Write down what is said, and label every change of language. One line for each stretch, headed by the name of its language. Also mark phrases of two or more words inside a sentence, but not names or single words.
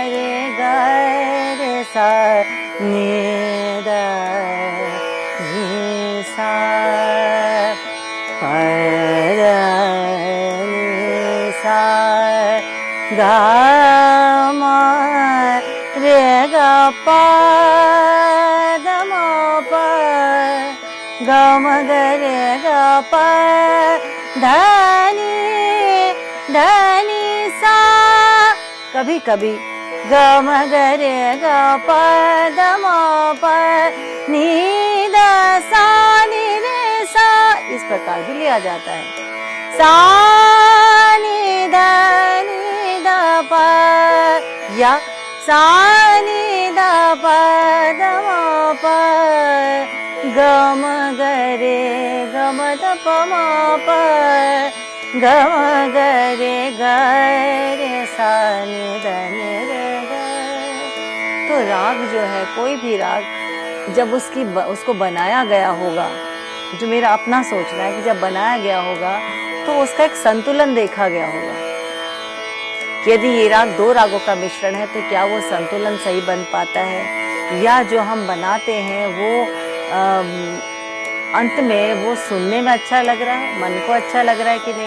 Hindi: रे सा नी द नी सा प नी सा ग म रे ग प ध म प ग म ग रे ग प ध नी सा। कभी कभी ग म ग रे ग प ध म प नी द सा नी रे सा, इस प्रकार भी लिया जाता है। सा नि ध प या सा नि ध प ध म प ग म ग रे ग म ध प म प ग म ग रे ग रे सा नि ध नि रे ग। तो राग जो है, कोई भी राग जब उसको बनाया गया होगा, जो मेरा अपना सोचना है कि जब बनाया गया होगा तो उसका एक संतुलन देखा गया होगा। यदि ये राग दो रागों का मिश्रण है तो क्या वो संतुलन सही बन पाता है, या जो हम बनाते हैं वो अंत में वो सुनने में अच्छा लग रहा है, मन को अच्छा लग रहा है कि नहीं।